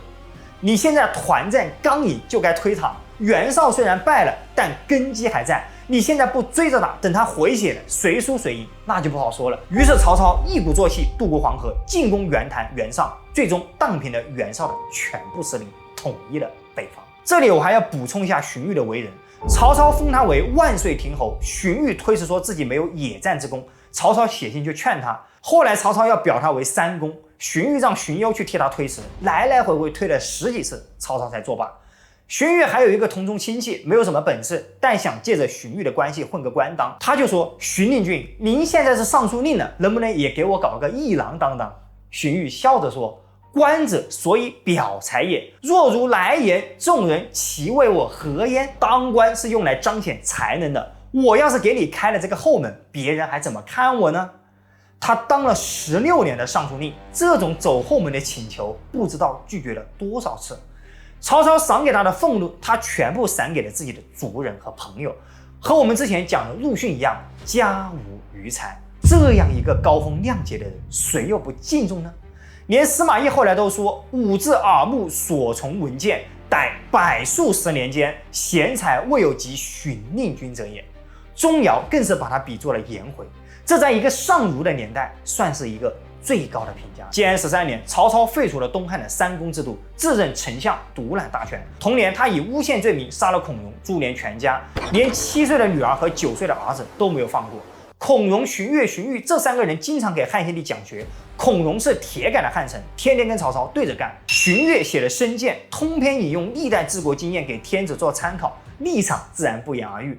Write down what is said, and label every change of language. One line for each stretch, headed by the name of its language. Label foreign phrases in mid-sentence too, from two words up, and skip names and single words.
Chinese: 你現在團戰剛贏就該推塔，袁紹雖然敗了，但根基還在。你現在不追着打，等他回血了，誰輸誰贏那就不好說了。於是曹操一鼓作氣渡過黃河，進攻袁譚、袁尚，最終蕩平了袁紹的全部勢力，統一了北方。這裡我還要補充一下荀彧的為人。曹操封他為萬歲亭侯，荀彧推辭說自己沒有野戰之功，曹操寫信就勸他。後來曹操要表他為三公，荀彧讓荀攸去替他推辭，來來回回推了10幾次，曹操才作罷。荀彧還有一個同宗親戚，沒有什麼本事，但想借着荀彧的關係混個官當，他就說：“荀令君，您現在是尚書令了，能不能也給我搞個議郎當當？” 荀彧笑着說：
Literary Chinese: “官者所以表才也，若如來言，眾人其為我何焉？
Chinese: 當官是用來彰顯才能的，我要是給你開了這個後門，別人還怎麼看我呢？” 他當了16年的尚書令，這種走後門的請求，不知道拒絕了多少次。曹操賞給他的俸祿，他全部賞給了自己的族人和朋友，和我們之前講的陸遜一樣，家無餘財。這樣一個高風亮節的人，誰又不敬重呢？連司馬懿後來都說：
Literary Chinese: “吾自耳目所從聞見，逮百數十年間，賢才未有及荀令君者也。”
Chinese: 鍾繇更是把他比作了颜回，這在一個上儒的年代，算是一個最高的評價。建安13年，曹操廢除了东漢的三公制度，自任丞相，獨攬大權。同年，他以誣陷罪名殺了孔融，株連全家，連7歲的女兒和9歲的兒子都沒有放過。孔融、荀彧這3個人經常給漢獻帝講學。孔融是鐵桿的漢臣，天天跟曹操對着幹。荀彧寫了《申誡》，通篇引用歷代治國經驗給天子做參考，立場自然不言而喻。